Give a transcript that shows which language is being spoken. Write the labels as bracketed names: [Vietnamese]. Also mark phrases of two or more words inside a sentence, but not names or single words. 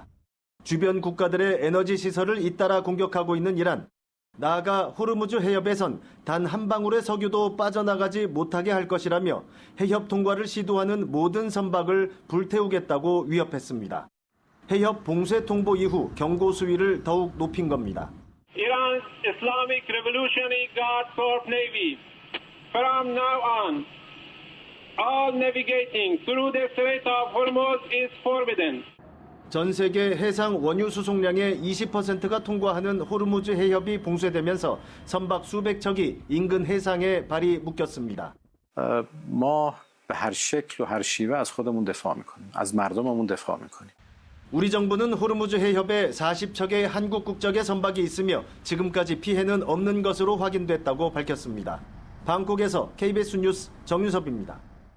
[Korean] 주변 국가들의 에너지 시설을 잇따라 공격하고 있는 이란. 나아가 호르무즈 해협에선 단 한 방울의 석유도 빠져나가지 못하게 할 것이라며 해협 통과를 시도하는 모든 선박을 불태우겠다고 위협했습니다. 해협 봉쇄 통보 이후 경고 수위를 더욱 높인 겁니다. [English] Iran's Islamic Revolutionary Guard Corps Navy. From now on, all navigating through the Strait of Hormuz is forbidden. [Korean] 전 세계 해상 원유 수송량의 20%가 통과하는 호르무즈 해협이 봉쇄되면서 선박 수백 척이 인근 해상에 발이 묶였습니다. [Persian] ما به هر شکل و هر شیوه از خودمون دفاع میکنیم. از مردممون دفاع میکنیم. [Korean] 우리 정부는 호르무즈 해협에 40척의 한국 국적의 선박이 있으며 지금까지 피해는 없는 것으로 확인됐다고 밝혔습니다. 방콕에서 KBS 뉴스 정유섭입니다.